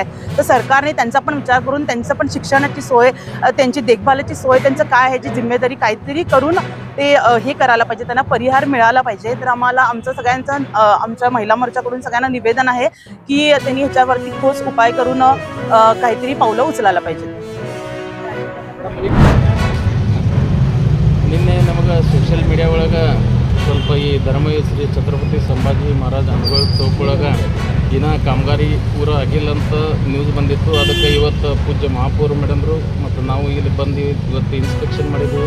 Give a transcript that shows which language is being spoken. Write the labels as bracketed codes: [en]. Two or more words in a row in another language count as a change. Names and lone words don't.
[mr] तर सरकारने त्यांचा पण विचार करून त्यांचं पण शिक्षणाची सोय, त्यांची देखभालीची सोय, त्यांचं काय ह्याची जिम्मेदारी काहीतरी करून ते हे करायला पाहिजे, त्यांना परिहार मिळाला पाहिजे. तर आम्हाला आमचं सगळ्यांचं आमच्या महिला मोर्चाकडून सगळ्यांना निवेदन आहे की त्यांनी ह्याच्यावरती ठोस उपाय करून काहीतरी पावलं उचलायला पाहिजे. [kn] ನಿನ್ನೆ ನಮಗೆ ಸೋಷಿಯಲ್ ಮೀಡಿಯಾ ಒಳಗೆ ಸ್ವಲ್ಪ ಈ ಧರ್ಮವೀರ ಶ್ರೀ ಛತ್ರಪತಿ ಸಂಭಾಜಿ ಮಹಾರಾಜ್ ಅನುಗಳ ಚೌಕ್ ಒಳಗೆ ದಿನ ಕಾಮಗಾರಿ ಪೂರ ಆಗಿಲ್ಲ ಅಂತ ನ್ಯೂಸ್ ಬಂದಿತ್ತು. ಅದಕ್ಕೆ ಇವತ್ತು ಪೂಜ್ಯ ಮಹಾಪೌರ ಮೇಡಮ್ರು ಮತ್ತು ನಾವು ಇಲ್ಲಿ ಬಂದು ಇವತ್ತು ಇನ್ಸ್ಪೆಕ್ಷನ್ ಮಾಡಿದ್ದೀವಿ.